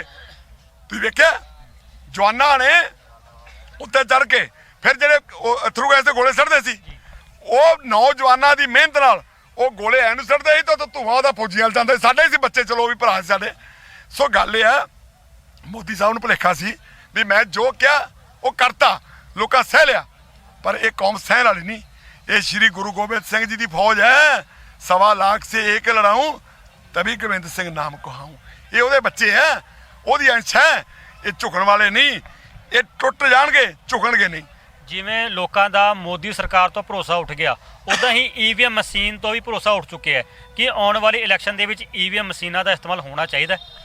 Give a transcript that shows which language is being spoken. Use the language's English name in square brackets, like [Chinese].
[Punjabi] ਤੁਸੀਂ ਵੇਖਿਆ ਜਵਾਨਾਂ ਨੇ ਉੱਤੇ ਚੜ ਕੇ ਫਿਰ ਜਿਹੜੇ ਥਰੂ ਗੈਸ ਦੇ ਗੋਲੇ ਸੁੱਟਦੇ ਸੀ, ਉਹ ਨੌਜਵਾਨਾਂ ਦੀ ਮਿਹਨਤ ਨਾਲ ਉਹ ਗੋਲੇ ਐ ਨੂੰ ਸੁੱਟਦੇ ਸੀ ਤਾਂ ਧੂਆਂ ਉਹਦਾ ਫੌਜੀਆਂ ਨਾਲ ਜਾਂਦਾ। ਸਾਡੇ ਸੀ ਬੱਚੇ, ਚਲੋ ਵੀ ਭਰਾ ਸਾਡੇ। ਸੋ ਗੱਲ ਇਹ ਆ, ਮੋਦੀ ਸਾਹਿਬ ਨੂੰ ਭੁਲੇਖਾ ਸੀ ਵੀ ਮੈਂ ਜੋ ਕਿਹਾ ਉਹ ਕਰਤਾ, ਲੋਕਾਂ ਸਹਿ ਲਿਆ, ਪਰ ਇਹ ਕੌਮ ਸਹਿਣ ਵਾਲੀ ਨਹੀਂ। ਇਹ ਸ਼੍ਰੀ ਗੁਰੂ ਗੋਬਿੰਦ ਸਿੰਘ ਜੀ ਦੀ ਫੌਜ ਹੈ। [Hindi] 1.25 लाख से एक लड़ाऊं तभी गोविंद सिंह नाम कहाऊं। [Punjabi] ये ਉਹਦੇ ਬੱਚੇ ਹੈ, ਉਹਦੀ ਅੰਸ਼ ਹੈ। ਇਹ ਝੁਕਣ ਵਾਲੇ ਨਹੀਂ, ਇਹ ਟੁੱਟ ਜਾਣਗੇ, ਝੁਕਣਗੇ ਨਹੀਂ। ਜਿਵੇਂ ਲੋਕਾਂ ਦਾ ਮੋਦੀ ਸਰਕਾਰ ਤੋਂ ਭਰੋਸਾ ਉੱਠ ਗਿਆ, ਉਦਾਂ ਹੀ ਈਵੀਐਮ ਮਸ਼ੀਨ ਤੋਂ ਵੀ ਭਰੋਸਾ ਉੱਠ ਚੁੱਕਿਆ ਹੈ ਕਿ ਆਉਣ ਵਾਲੀ ਇਲੈਕਸ਼ਨ ਦੇ ਵਿੱਚ ਈਵੀਐਮ ਮਸ਼ੀਨਾਂ ਦਾ ਇਸਤੇਮਾਲ ਹੋਣਾ ਚਾਹੀਦਾ।